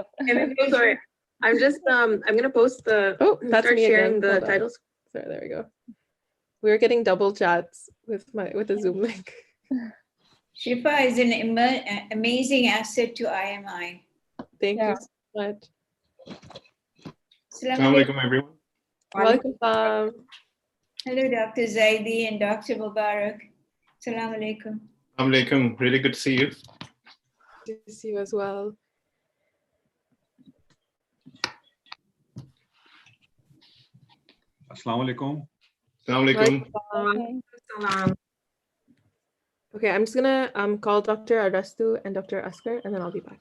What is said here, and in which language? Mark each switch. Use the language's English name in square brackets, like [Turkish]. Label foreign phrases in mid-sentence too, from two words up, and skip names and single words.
[English] Sorry. I'm just I'm gonna post the that's me sharing again. the title. Sorry, there we go. We're getting double chats with the Zoom link. Shifa is an amazing asset to IMI. Thank you so much. [Arabic] Assalamu alaikum, [English] everyone. Welcome, Sam. Hello, Dr. Zaidi and Dr. Mubarak. [Arabic] Assalamu alaikum. Assalamu alaikum. [English] Really good to see you. Good to see you as well. [Arabic] Assalamu alaikum. Assalamu alaikum. [English] Okay, I'm just gonna call Dr. Arastu and Dr. Askar, and then I'll be back.